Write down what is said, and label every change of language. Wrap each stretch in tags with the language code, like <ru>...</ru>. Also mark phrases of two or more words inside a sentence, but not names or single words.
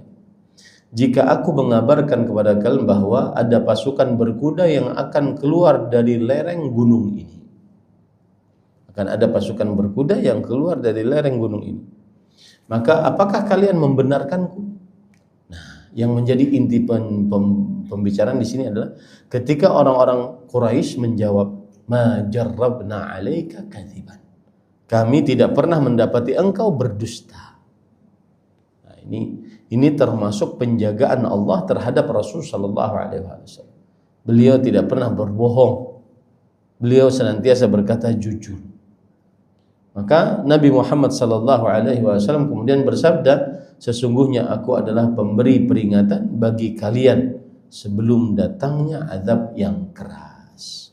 <id>Jika aku mengabarkan kepada kalian bahwa ada pasukan berkuda yang akan keluar dari lereng gunung ini. Akan ada pasukan berkuda yang keluar dari lereng gunung ini. Maka apakah kalian membenarkanku?" Nah, yang menjadi inti pembicaraan di sini adalah ketika orang-orang Quraisy menjawab,</id> <ar>"ما جربنا عليك كذبا."</ar> <id>Kami tidak pernah mendapati engkau berdusta. Nah, ini termasuk penjagaan Allah terhadap Rasul</id> <ar>صلى الله عليه وسلم.</ar> <id>Beliau tidak pernah berbohong. Beliau senantiasa berkata jujur. Maka Nabi Muhammad</id> <ar>صلى الله عليه وسلم</ar> <id>kemudian bersabda, "Sesungguhnya aku adalah pemberi peringatan bagi kalian sebelum datangnya azab yang keras."</id>